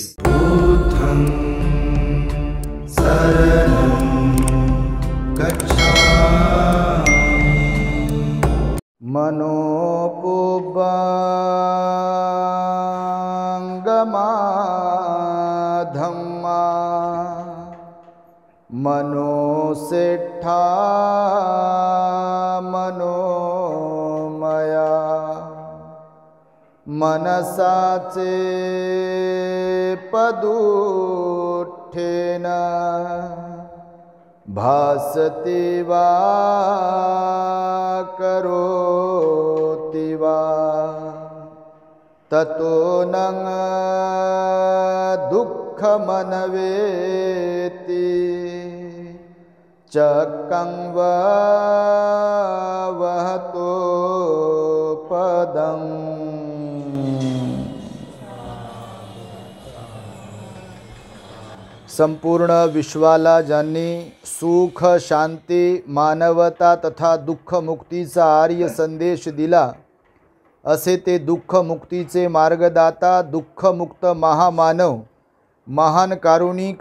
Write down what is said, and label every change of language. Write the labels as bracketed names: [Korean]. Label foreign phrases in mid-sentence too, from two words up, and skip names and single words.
[Pali] बुद्धं शरणं गच्छामि। मनोपुब्बंगमा धम्मा मनोसेठा मनोमया मनसाचे पदुठ्ठेन भासति वा करोति वा ततो न दुःखमनवेति चक्कं वा वहतो पदम्। [Marathi] संपूर्ण विश्वाला ज्यांनी सुख शांती मानवता तथा दुःख मुक्तीचा आर्य संदेश दिला असे ते दुःख मुक्तीचे मार्गदाता दुःखमुक्त महामानव महान कारुणिक